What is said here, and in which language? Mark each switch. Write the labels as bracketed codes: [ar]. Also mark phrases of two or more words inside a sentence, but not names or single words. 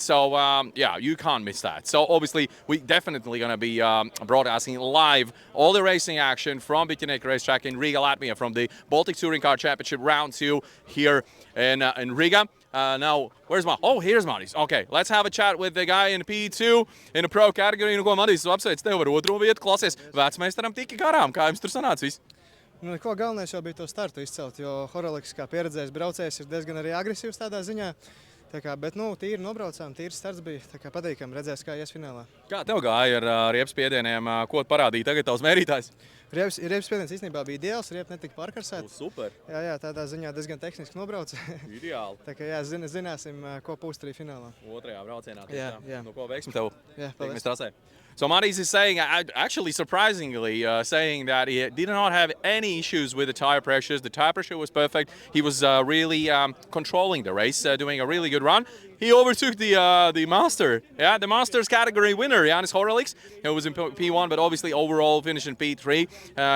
[en] So yeah, you can't miss that. So obviously we definitely going to be broadcasting live all the racing action from Bikernieki racetrack in Riga, Latvia, from the Baltic Touring Car Championship round 2 here in Riga. Now, where's here's Maris. Okay, let's have a chat with the guy in P2 in the pro category. [lv] Nu, ko Maris, apsveic tev ar otro vietu, klausies, vecmeistaram tika garām. Kā jums tur sanāca viss? Nu, neko, galvenais jau bija to startu izcelt, jo Horoliks kā pieredzējis braucējs ir diezgan arī agresīvs tādā ziņā. Tā kā, bet, nu, tīri nobraucām, tīri starts bija, tā kā patīkam, redzēs, kā ies finālā. Kā tev gāja ar riepspiedieniem, ko parādīja tagad tavs mērītājs? Riepspiediens īstenībā bija ideāls, riepi netika pārkarsēt. Super. Jā, tādā ziņā diezgan tehniski nobrauc. Ideāli. Tā kā, jā, zināsim, ko pūst arī finālā. Otrajā braucienā. Jā. Nu, ko veiksmi tev? Jā, paldies. [en] So Maris is saying, actually surprisingly, saying that he did not have any issues with the tire pressures. The tire pressure was perfect. He was really controlling the race, doing a really good run. He overtook the master, the masters category winner, Jānis Horeliks, who was in P1, but obviously overall finished in P3.